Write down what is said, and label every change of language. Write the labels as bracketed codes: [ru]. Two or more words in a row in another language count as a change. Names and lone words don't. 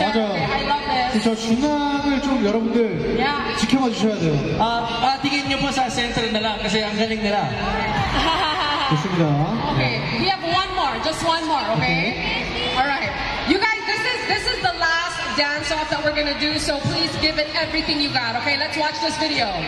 [ko] 맞아요. [en] Okay, I love this. [ko] 저 중앙을 좀 여러분들 지켜봐 주셔야 돼요. [tl] Tingin nyo po sa center na lang kasi ang galing nila. [ko] 좋습니다. [en] Okay, we have one more, just one more, okay? Alright. You guys, this is the last dance off that we're gonna do, so please give it everything you got, okay? Let's watch this video.